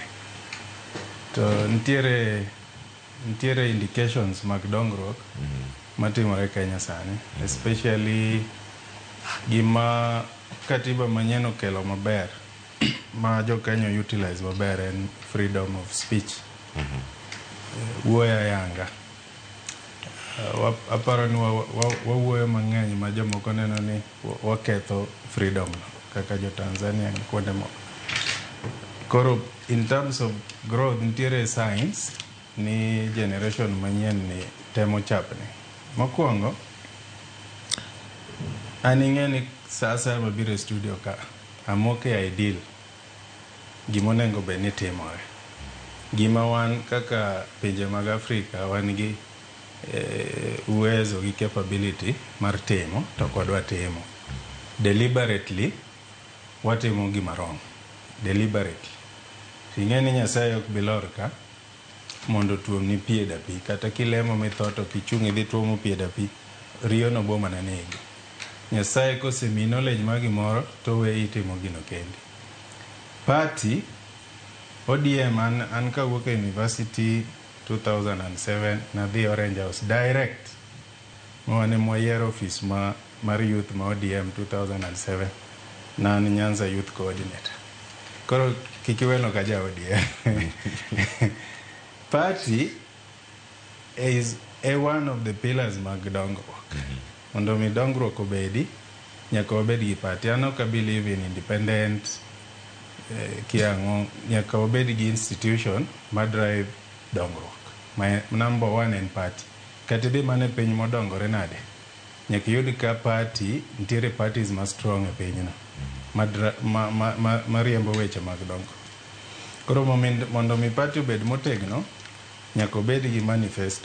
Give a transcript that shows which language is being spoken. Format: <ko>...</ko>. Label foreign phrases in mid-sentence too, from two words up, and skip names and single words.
<luo>To nitiere indications mag dongruok matimore Kenya sani, especially gima katiba manyien okelo maber ma jo Kenya utilize maber en</luo> <en>freedom of speech.</en> <luo>Wuoya yanga. Aparo ni wawuoyo mang'eny ma jomoko neno ni waketho freedom kaka jo Tanzania ni kuonde moko. Koro</luo> <en>in terms of growth</en> <luo>nitiere science ni generation manyien ni temo chapni. Mokwongo an ing'e ni sasa mabiro e studio ka amoke ideal gimonengo be ni timore. Gima wan kaka pinje mag Afrika wan gi uwezo gi capability mar timo to kodwa timo. Deliberately watimo gima wrong.</luo> <en>Deliberately.</en> <luo>Ing'e ni Nyasaye ok bilor ka mondo tuom ni pie da pi. Kata kilemo mithoto kichung' idhi tuomo pie da pi. Riyo no boma na negi. Nyasaye kosemi knowledge ma gimoro to we itimo gino kendi. Party ODM an kawuok e university 2007 na dhi Orange House direct. Mwane mwayiero office mar youth ma ODM 2007 na Nyanza youth coordinator. Koro kikiweno kaja ODM.</luo> <en>Party is one of the pillars</en> <luo>mag dongruok. Mondo mi dongruok obedi, nyaka obed gi party. An ok</luo> <en>believe in independent</en> <luo>kiango, nyaka obed gi institution ma drive dongruok.</luo> <en>My number one en party.</en> <luo>Kati di mane piny modongore nade. Nyaka yud ka party, nitiere parties ma strong e piny no. Ma riembo weche mag dongruok. Koro mondo mi party obed motegno, nyaka obed gi manifesto.</luo>